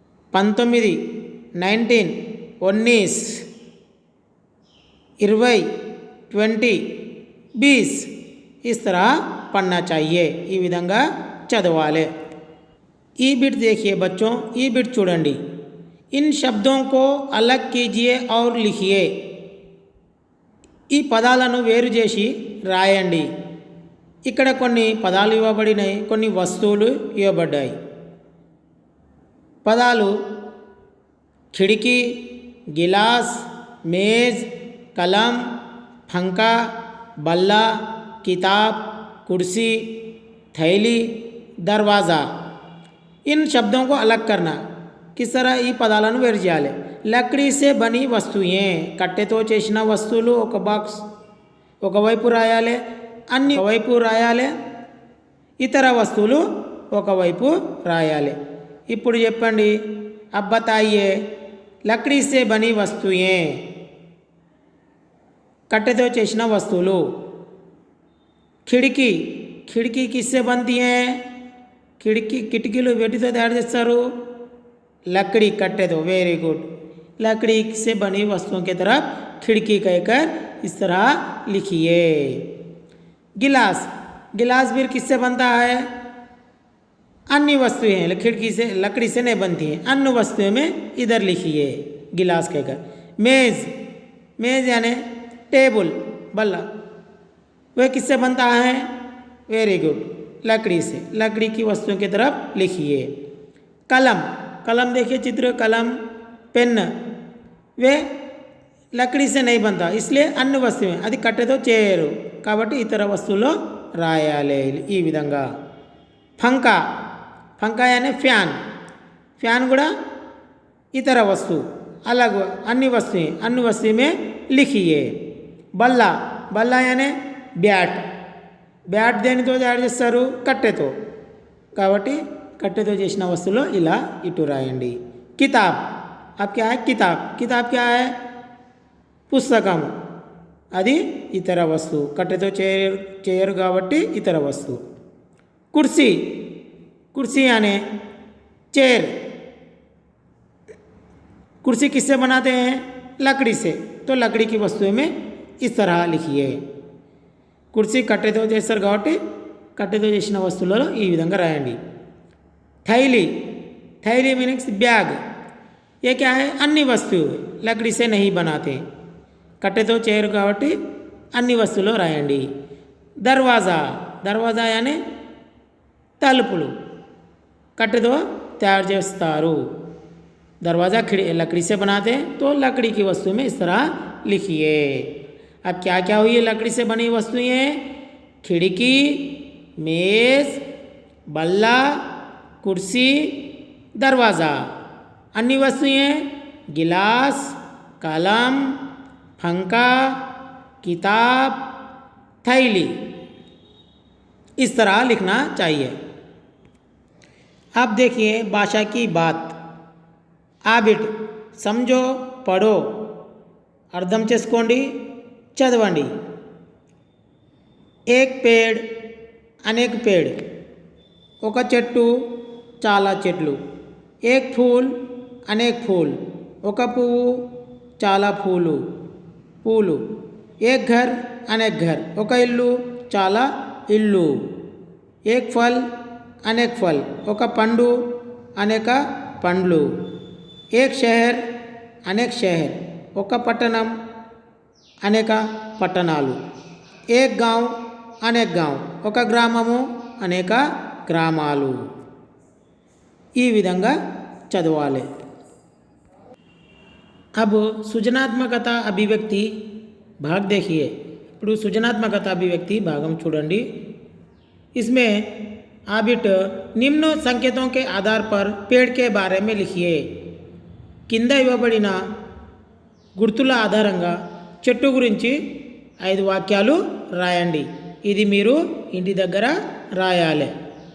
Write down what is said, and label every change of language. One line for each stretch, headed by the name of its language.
Hindi: 19 19 19. 20 20 20. इस तरह पढ़ना चाहिए.
Telugu: ఈ విధంగా చదవాలి. ఈ బిట్
Hindi: देखिए बच्चों.
Telugu: ఈ బిట్ చూడండి.
Hindi: इन शब्दों को अलग कीजिए और लिखिए.
Telugu: ఈ పదాలను వేరు చేసి రాయండి. ఇక్కడ కొన్ని పదాలు ఇవ్వబడినాయి, కొన్ని వస్తువులు ఇవ్వబడ్డాయి.
Hindi: పదాలు खिड़की, गिलास, मेज़, कलम, पंखा, बल्ला, किताब, कुर्सी, थैली, दरवाज़ा. इन शब्दों को अलग करना. किस तरह
Telugu: ఈ పదాలను వేరు చేయాలి?
Hindi: లక్డీ సే బనీ వస్తువుయే.
Telugu: కట్టెతో చేసిన వస్తువులు ఒక బాక్స్ ఒకవైపు రాయాలి, అన్ని ఒకవైపు రాయాలి, ఇతర వస్తువులు ఒకవైపు రాయాలి. ఇప్పుడు చెప్పండి.
Hindi: अब बताइए लकड़ी से बनी वस्तुएं.
Telugu: కట్టెతో చేసిన వస్తువులు. खिड़की.
Hindi: खिड़की किससे बनती हैं?
Telugu: खिड़की కిటికీలు వేటితో తయారు చేస్తారు?
Hindi: लकड़ी कट्टे. Very good. लकड़ी से बनी वस्तुओं की तरफ खिड़की कहकर इस तरह लिखिए. गिलास. गिलास भी किससे बनता है? अन्य वस्तुएं हैं, खिड़की से लकड़ी से नहीं बनती हैं. अन्य वस्तुएं में इधर लिखिए गिलास कहकर. मेज़. मेज़ यानी टेबल, बल्ला. वह किससे बनता है? Very good. लकड़ी से. लकड़ी की वस्तुओं की तरफ लिखिए. कलम. कलम देखिए चित्र. कलम, पेन वे लकड़ी से नहीं बनता, इसलिए अन्य वस्तुएं.
Telugu: అది కట్టెతో చేయరు కాబట్టి ఇతర వస్తువులో రాయాలి ఈ విధంగా.
Hindi: పంఖా. पंखा यानी फैन. फैन
Telugu: కూడా
Hindi: इतर वस्तु अलग अन्य वस्तुएं में लिखिए. बल्ला. बल्ला यानी బ్యాట్.
Telugu: బ్యాట్ దేనితో తయారు చేస్తారు? కట్టెతో. కాబట్టి కట్టెతో చేసిన వస్తువులో ఇలా ఇటు రాయండి.
Hindi: किताब. अब क्या है? किताब. किताब क्या है? పుస్తకం.
Telugu: అది ఇతర వస్తువు. కట్టెతో చేయరు కాబట్టి ఇతర వస్తువు. కుర్సీ. కుర్సీ అనే చైర్.
Hindi: कुर्सी किससे बनाते हैं? लकड़ी से। तो लकड़ी की वस्तुएं में इस तरह लिखिए.
Telugu: కుర్చీ కట్టెతో చేస్తారు కాబట్టి కట్టెతో చేసిన వస్తువులలో ఈ విధంగా రాయండి.
Hindi: थैली, थैली मीनिंग्स बैग. ये क्या है? अन्य वस्तु लकड़ी से नहीं बनाते.
Telugu: కట్టెతో చేయరు కాబట్టి అన్ని వస్తువులు రాయండి. దర్వాజా, దర్వాజా यानी తలుపులు కట్టెతో तैयार చేస్తారు.
Hindi: दरवाज़ा लकड़ी से बनाते हैं तो लकड़ी की वस्तु में इस तरह लिखिए. अब क्या क्या हुई है लकड़ी से बनी वस्तुएं? खिड़की, मेज़, बल्ला, कुर्सी, दरवाज़ा. अन्य वस्तुएं गिलास, कलम, पंखा, किताब, थैली. इस तरह लिखना चाहिए. अब देखिए भाषा की बात.
Telugu: ఆబిట్
Hindi: समझो पढ़ो
Telugu: అర్థం చేసుకోండి చదవండి.
Hindi: एक पेड़ अनेक पेड़
Telugu: ఒక చెట్టు చాలా చెట్లు.
Hindi: एक फूल अनेक फूल
Telugu: ఒక పువ్వు చాలా పూలు పూలు.
Hindi: एक घर अनेक घर
Telugu: ఒక ఇల్లు చాలా ఇల్లు.
Hindi: एक फल अनेक फल
Telugu: ఒక పండు అనేక పండ్లు.
Hindi: एक शहर अनेक शहर
Telugu: ఒక పట్టణం అనేక పట్టణాలు.
Hindi: एक गांव अनेक गांव
Telugu: ఒక గ్రామము అనేక గ్రామాలు. ఈ విధంగా చదవాలి.
Hindi: अब
Telugu: సృజనాత్మకత అభివ్యక్తి
Hindi: भाग देखिए.
Telugu: ఇప్పుడు సృజనాత్మకత అభివ్యక్తి భాగం చూడండి.
Hindi: इसमें आबिट निम्न संकेतों के आधार पर पेड़ के बारे में लिखिए.
Telugu: కింద ఇవ్వబడిన గుర్తుల ఆధారంగా చెట్టు గురించి 5 వాక్యాలు రాయండి. ఇది మీరు ఇంటి దగ్గర రాయాలి.